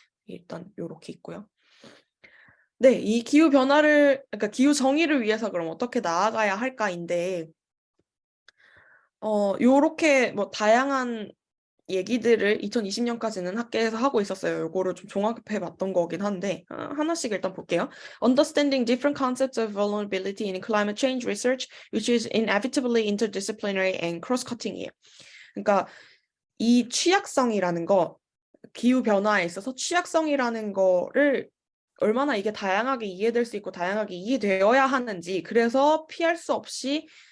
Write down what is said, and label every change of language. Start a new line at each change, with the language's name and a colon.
Korean: 일단 요렇게 있고요. 네, 이 기후 변화를 그러니까 기후 정의를 위해서 그럼 어떻게 나아가야 할까인데 요렇게 뭐 다양한 얘기들을 2020년까지는 학계에서 하고 있었어요. 요거를 좀 종합해 봤던 거긴 한데 하나씩 일단 볼게요.
English: Understanding different concepts of vulnerability in climate change research, which is inevitably interdisciplinary and cross-cutting이에요.
Korean: 그러니까 이 취약성이라는 거, 기후 변화에 있어서 취약성이라는 거를 얼마나 이게 다양하게 이해될 수 있고 다양하게 이해되어야 하는지, 그래서 피할 수 없이